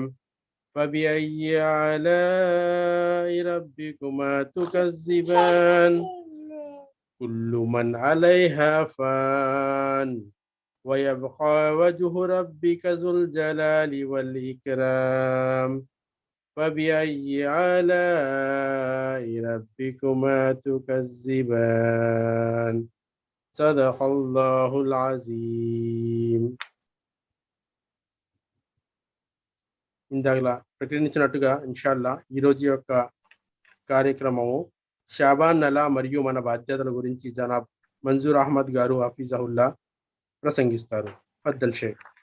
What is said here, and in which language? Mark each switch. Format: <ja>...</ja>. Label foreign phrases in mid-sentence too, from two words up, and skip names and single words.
<ar>فبأي آلاء ربكما تكذبان كل من عليها فان ويبقى وجه ربك ذو الجلال والإكرام فبأي آلاء ربكما تكذبان صدق الله العظيم.</ar> <te>ఇందాక ప్రకటించినట్టుగా ఇన్షాల్లా ఈరోజు యొక్క కార్యక్రమము షాబాన్ నెల మరియు మన బాధ్యతల గురించి జనాబ్ మంజూర్ అహ్మద్ గారు హఫీజహుల్లా ప్రసంగిస్తారు.</te> <ar>فضل شيخ.</ar>